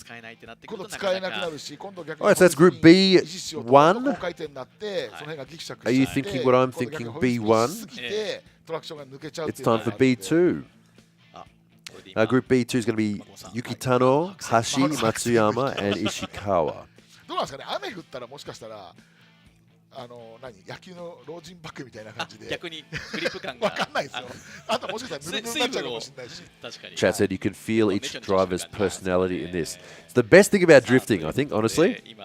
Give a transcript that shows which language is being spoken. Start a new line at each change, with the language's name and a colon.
English: Alright, so that's Group B1. Are you thinking what I'm thinking? B1. It's time for B2. Group B2 is going to be Yukitano, Hashi, Matsuyama, and Ishikawa.
Japanese: どうなんですかね、雨降ったらもしかしたら野球の老人バッグみたいな感じで逆にグリップ感がわかんないですよ。あともしかしたらぬるぬるになっちゃうかもしれないし。
English: Chat said you can feel each driver's personality in this. It's the best thing about drifting, I think, honestly.